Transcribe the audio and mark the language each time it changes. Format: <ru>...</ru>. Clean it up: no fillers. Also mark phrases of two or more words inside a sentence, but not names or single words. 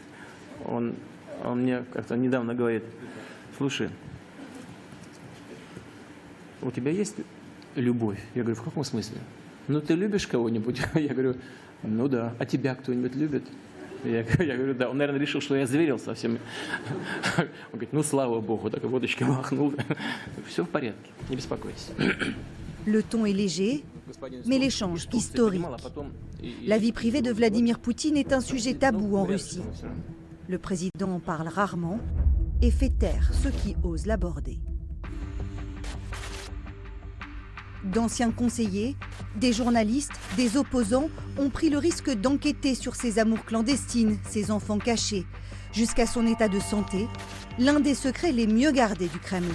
<ru>Он мне как-то недавно говорит: слушай, у тебя есть любовь? Я говорю, в каком смысле? Ну, ты любишь кого-нибудь? Я говорю, ну да. А тебя кто-нибудь любит? Я говорю, да. Он, наверное, решил, что я зверил совсем. Он говорит, ну, слава богу, так и водочки махнул. Все в порядке, не беспокойтесь.</ru> <fr>Le ton est léger, mais l'échange historique. La vie privée de Vladimir Poutine est un sujet tabou en Russie. Le président en parle rarement et fait taire ceux qui osent l'aborder. D'anciens conseillers, des journalistes, des opposants ont pris le risque d'enquêter sur ses amours clandestines, ses enfants cachés, jusqu'à son état de santé, l'un des secrets les mieux gardés du Kremlin.</fr>